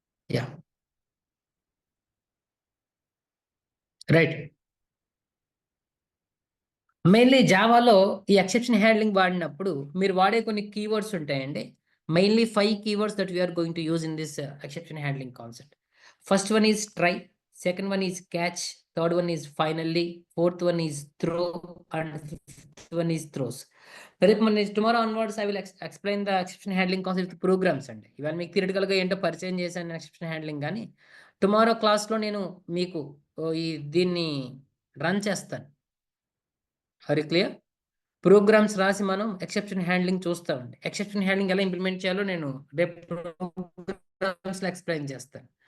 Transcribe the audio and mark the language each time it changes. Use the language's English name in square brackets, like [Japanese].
[English] Yeah, right. [Telugu] Mainly జావాలో ఈ exception handling వాడినప్పుడు మీరు వాడే కొన్ని కీవర్డ్స్ ఉంటాయండి. [English] Mainly 5 keywords that we are going to use in this exception handling concept. First one is try, second one is catch, third one is finally, fourth one is throw, and fifth one is throws. [Telugu] రేపు మన [English] Tomorrow onwards I will explain the exception handling concept programs అండి. [Telugu] ఇవాళ మీకు థియరిటికల్గా ఏంటో పరిచయం చేశాను exception handling, కానీ tomorrow క్లాస్లో నేను మీకు దీన్ని రన్ చేస్తాను. హరి క్లియర్? ప్రోగ్రామ్స్ రాసి మనం ఎక్సెప్షన్ హ్యాండ్లింగ్ చూస్తామండి. ఎక్సెప్షన్ హ్యాండ్లింగ్ ఎలా ఇంప్లిమెంట్ చేయాలో నేను రేపు ప్రోగ్రామ్స్లో ఎక్స్ప్లెయిన్ చేస్తాను.